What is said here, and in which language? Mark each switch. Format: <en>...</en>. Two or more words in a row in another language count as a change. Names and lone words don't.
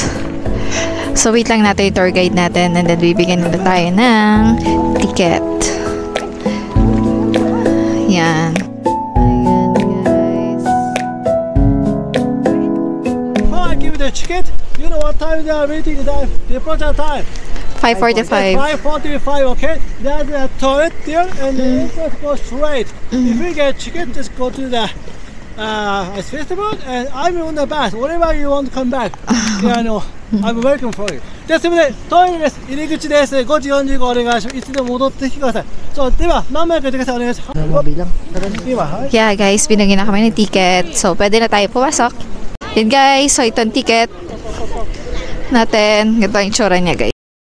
<tl>So wait lang natin yung</tl> <en>tour guide</en> <tl>natin and then bibigyan na tayo ng ticket. Yan. Ayan, guys.</tl> <en>I give you the ticket. You know what time they are waiting? The departure time. 5:45. 5:45. Okay. There's a toilet there, and the entrance goes straight. If you get ticket, just go to the festival, and I'm on the bus. Whenever you want to come back, yeah, no, I'm waiting for you.</en> <ja>ですので、トイレです。入り口です。5時45お願いします。いつでも戻ってきてください。そう、では、何枚か言ってください。お願いします。</ja> <tl>Mabilang.</tl> <en>Yeah guys,</en> <tl>binigyan na kami ng ticket. So, pwede na tayo pumasok. Yan guys, so ito ang ticket natin. Ganito ang itsura niya guys.</tl>